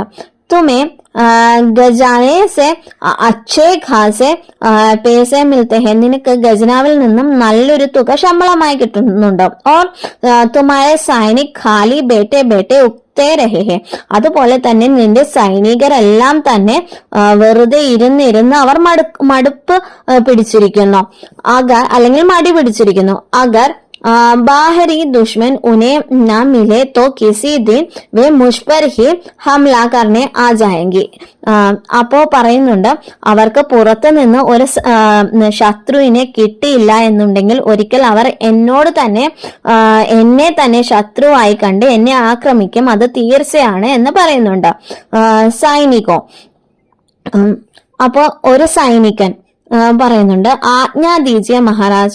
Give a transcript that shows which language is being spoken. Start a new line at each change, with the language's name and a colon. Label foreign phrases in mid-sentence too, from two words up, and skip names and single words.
Hindi: तुम्हें खज़ाने से अच्छे ख़ासे पैसे मिलते हैं,
Malayalam: നിനക്ക് ഖജനാവിൽ നിന്നും നല്ലൊരു തുക ശമ്പളമായി കിട്ടുന്നുണ്ട്.
Hindi: और तुम्हारे सैनिक खाली बैठे बैठे उकते रहे हैं,
Malayalam: അതുപോലെ തന്നെ നിന്റെ സൈനികരെല്ലാം തന്നെ വെറുതെ ഇരുന്ന് അവർ മടുപ്പ് പിടിച്ചിരിക്കുന്നു, അല്ലെങ്കിൽ മടി പിടിച്ചിരിക്കുന്നു.
Hindi: അഗർ बाहरी दुश्मन उन्हें न मिले तो किसी दिन वे मुझ पर ही हमला करने आ जाएंगी.
Malayalam: അപ്പോ പറയുന്നുണ്ട്, അവർക്ക് പുറത്തു നിന്ന് ഒരു ശത്രുവിനെ കിട്ടിയില്ല എന്നുണ്ടെങ്കിൽ ഒരിക്കൽ അവർ എന്നെ തന്നെ ശത്രുവായി കണ്ട് എന്നെ ആക്രമിക്കും, അത് തീർച്ചയാണ് എന്ന് പറയുന്നുണ്ട്. സൈനികോ, അപ്പോ ഒരു സൈനികൻ പറയുന്നുണ്ട്,
Hindi: आज्ञा दीजिए महाराज.